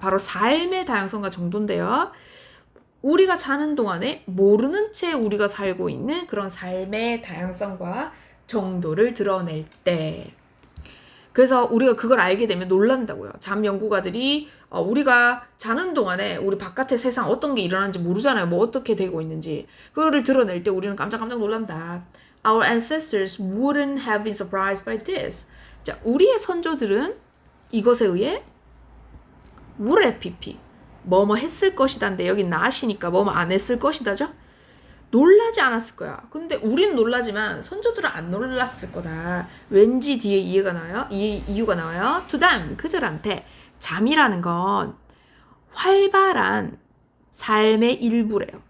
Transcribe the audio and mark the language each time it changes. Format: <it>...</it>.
<ko>바로 삶의 다양성과 정도인데요. 우리가 자는 동안에 모르는 채 우리가 살고 있는 그런 삶의 다양성과 정도를 드러낼 때 그래서 우리가 그걸 알게 되면 놀란다고요. 잠 연구가들이 우리가 자는 동안에 우리 바깥의 세상 어떤 게 일어나는지 모르잖아요. 뭐 어떻게 되고 있는지. 그거를 드러낼 때 우리는 깜짝깜짝 놀란다.</ko> <en>Our ancestors wouldn't have been surprised by this.</en> <ko>자, 우리의 선조들은 이것에 의해</ko> <en>would have pp.</en> <ko>뭐뭐 했을 것이다인데 여기 not이니까 뭐뭐 안 했을 것이다죠? 놀라지 않았을 거야. 근데 우린 놀라지만 선조들은 안 놀랐을 거다. 왠지 뒤에 이유가 나와요.</ko> <en>To them,</en> <ko>그들한테 잠이라는 건 활발한 삶의 일부래요.</ko>